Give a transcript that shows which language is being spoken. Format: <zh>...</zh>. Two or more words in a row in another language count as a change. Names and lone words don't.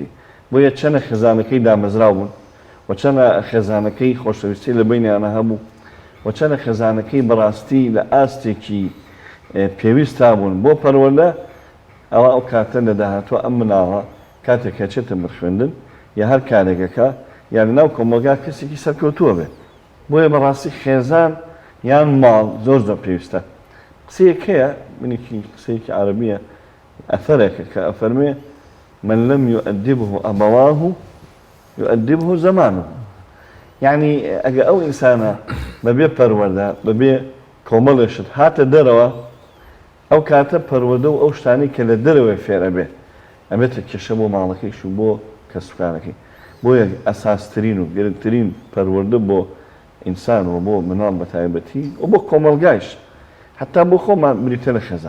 <ckb>بۆیە چەنە خێزانەکەی دامەزراو بوون و چەنە خێزانەکەی خۆشەویستی لە بینیانە هەبوو و چەنە خێزانەکەی بەڕاستی لە ئاستێکی پێویستا بوون بۆ پەروەردە، ئەوە ئەو کاتە لە داهاتوە ئەم مناڵە کاتێک چێتە خوێندن یا هەر کارێکەکە یان ناو کۆمەلگا کەسێکی سەرکەوتووە بێت. بۆیە بەڕاستی خێزان یان ماڵ زۆر زۆر پێویستە. قسەیەک هەیە منێکی قسەیەکی عەرەبیە ئەثەرێکە کە ئەفەرمێ</ckb> <ar>من لم يؤدبه أبواه يؤدبه زمانه.</ar> <ckb>یعنی ئەگە ئەو ئینسانە بەبێ پەروەردە بەبێ کۆمەڵێشت هاتە دەرەوە، ئەو کاتە پەروەردە و ئەو شتانی کە لە دەرەوەی فێرە بێ ئەبێتە کێشە بۆ ماڵەکەیش و بۆ کەسوکارەکەی. بۆیە ئەساسترین و گرنگترین پەروەردە بۆ ئینسان و بۆ مناڵ بە تایبەتی و بۆ کۆمەلگایش حتا بۆ خۆمان بریتە لە خێزان.</ckb>